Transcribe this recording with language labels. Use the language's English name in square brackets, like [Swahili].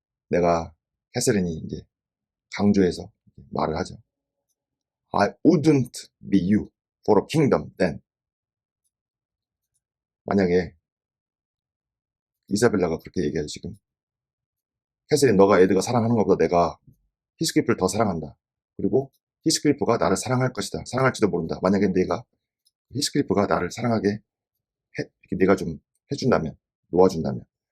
[Korean] 내가 캐서린이 이제 강조해서 말을 하죠. [English] I wouldn't be you for a kingdom then. [Korean] 만약에 이사벨라가 그렇게 얘기하죠 지금. 캐서린, 너가 에드가 사랑하는 것보다 내가 히스클리프를 더 사랑한다. 그리고 히스클리프가 나를 사랑할 것이다. 사랑할지도 모른다. 만약에 내가 히스클리프가 나를 사랑하게 이렇게 내가 좀 해준다면, 놓아준다면.